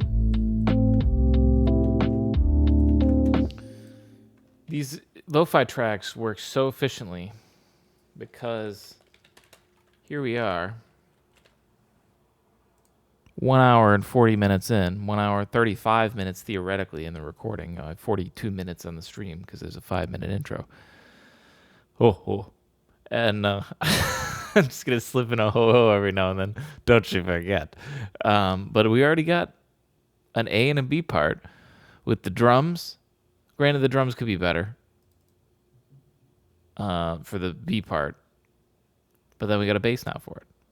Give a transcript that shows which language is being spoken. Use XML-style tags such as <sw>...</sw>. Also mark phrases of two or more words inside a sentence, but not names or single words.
<en>These lo-fi tracks work so efficiently because here we are, 1 hour and 40 minutes in, 1 hour 35 minutes theoretically in the recording, 42 minutes on the stream because there's a 5-minute intro. And I'm just going to slip in a ho-ho every now and then. Don't you forget. But we already got an A and a B part with the drums. Granted, the drums could be better for the B part. But then we got a bass now for it.</en>